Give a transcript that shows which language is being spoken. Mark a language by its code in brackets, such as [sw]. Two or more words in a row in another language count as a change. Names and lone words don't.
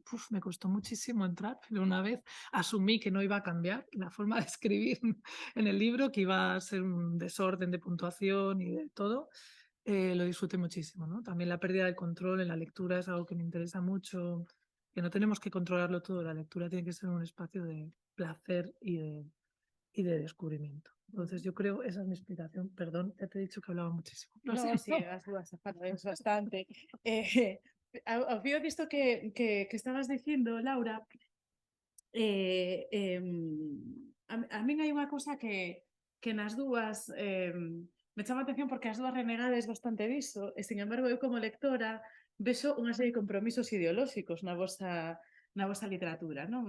[es] Me costó muchísimo entrar, pero una vez asumí que no iba a cambiar la forma de escribir en el libro, que iba a ser un desorden de puntuación y de todo, lo disfruté muchísimo, ¿no? También la pérdida del control en la lectura es algo que me interesa mucho, que no tenemos que controlarlo todo, la lectura tiene que ser un espacio de placer y de descubrimiento. Entonces yo creo, esa es mi explicación. Perdón, ya te he dicho que hablaba muchísimo. Lo [gl] No, [es] siento. [gl] sí, has falado bastante. Ao fío disto que estabas dicindo, Laura, a min hai unha cousa que nas dúas me chama a atención porque as dúas renegades bastante diso e, [es] sin embargo, [gl] eu como lectora vexo unha serie de compromisos ideolóxicos na vosa literatura, non?